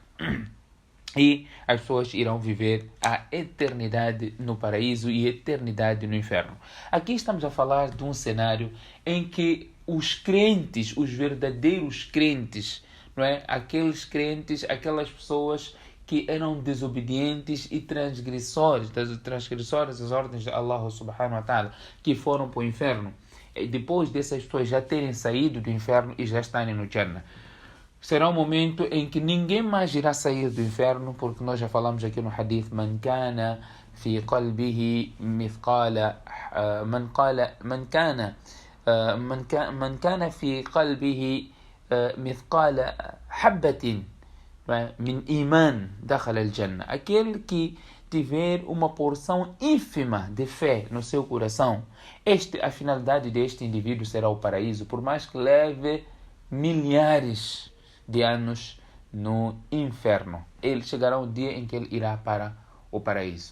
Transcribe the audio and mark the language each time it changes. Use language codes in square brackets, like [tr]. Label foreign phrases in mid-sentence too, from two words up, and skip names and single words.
[pt] E as pessoas irão viver a eternidade no paraíso e a eternidade no inferno. Aqui estamos a falar de um cenário em que os crentes, os verdadeiros crentes, não é? Aqueles crentes, aquelas pessoas que eram desobedientes e transgressores das ordens de Allah [ar] سبحانه وتعالى, [pt] que foram para o inferno, depois dessas pessoas já terem saído do inferno e já estarem no Jannah. Será um momento em que ninguém mais irá sair do inferno, porque nós já falamos aqui no hadith: [ar] من كان في قلبه مثقال من كان في قلبه مثقال حبة من إيمان دخل الجنة. [pt] Aquele que tiver uma porção ínfima de fé no seu coração, a finalidade deste indivíduo será o paraíso, por mais que leve milhares de anos no inferno. Ele chegará um dia em que ele irá para o paraíso.